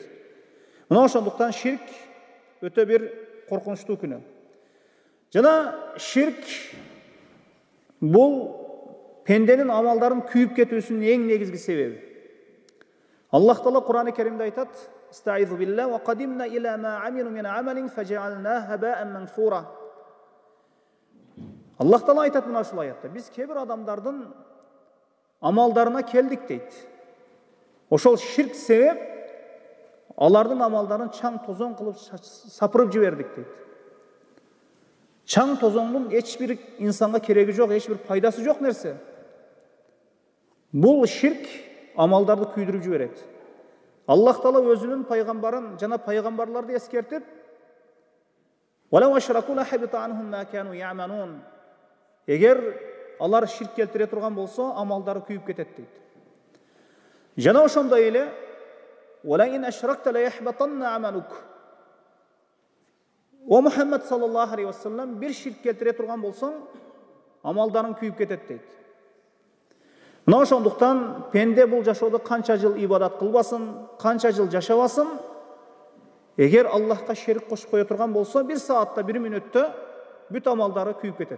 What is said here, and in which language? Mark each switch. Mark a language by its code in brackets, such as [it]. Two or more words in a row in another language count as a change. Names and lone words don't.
[ky] Мына ошондуктан ширк өтө бир коркунучтуу күнөө. Жана ширк бул пенденин амалдарын күйүп кетүүсүнүн эң негизги себеби. Аллах Таала Кур'ан-ы Каримде айтат: [ar] "أستعيذ بالله وقدمنا إلى ما عملوا من عمل فجعلناه هباء منثورا." [ky] Аллах Таала айтат мына ушул аятта: "Биз кээ бир адамдардын амалдарына келдик" дейт. Ошол ширк себеп алардын амалдарын чаң тозоң кылып сапырып жибердик дейт. Чаң тозоңдун эч бир инсанга кереги жок, эч бир пайдасы жок нерсе. Бул ширк амалдарды күйдүрүп жиберет. Аллах Таала өзүнүн пайгамбарын жана пайгамбарларды эскертип, [ar] "ولو أشركوا لحبط عنهم ما كانوا يعملون." [ky] Эгер алар ширк келтире турган болсо, амалдары күйүп кетет дейт. Жана ошондой эле [ar] "ولئن أشركت ليحبطن عملك." О محمد صلى الله عليه وسلم, [ky] бир ширк келтире турган болсоң, амалдарың күйүп кетет дейт. Мына ошондуктан пенде бул жашоодо канча жыл ибадат кылбасын, канча жыл жашабасын, эгер Аллахка шерик кошуп кое турган болсо, бир саатта, бир мүнөттө бүт амалдары күйүп кетет.